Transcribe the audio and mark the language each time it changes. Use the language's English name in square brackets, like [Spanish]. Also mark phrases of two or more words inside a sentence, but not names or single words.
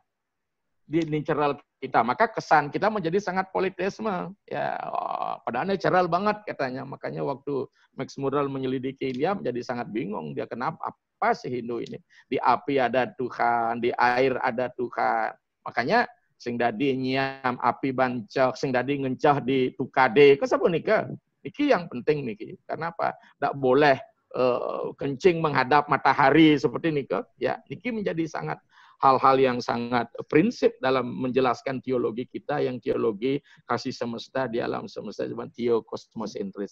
[Indonesian] Di lingkaran kita, maka kesan kita menjadi sangat politisme. Ya, padahalnya ceral banget katanya. Makanya waktu Max Murrell menyelidiki dia menjadi sangat bingung. Dia kenapa? Apa sih Hindu ini? Di api ada Tuhan, di air ada Tuhan. [Balinese] Makanya sing dadi nyiam api bancok, sing dadi ngencah di tukade. [Indonesian] Kesapa nika? Niki yang penting niki. Karena apa? Tidak boleh kencing menghadap matahari seperti nika. Ya, niki menjadi sangat hal-hal yang sangat prinsip dalam menjelaskan teologi kita, yang teologi kasih semesta di alam semesta, teokosmosentris.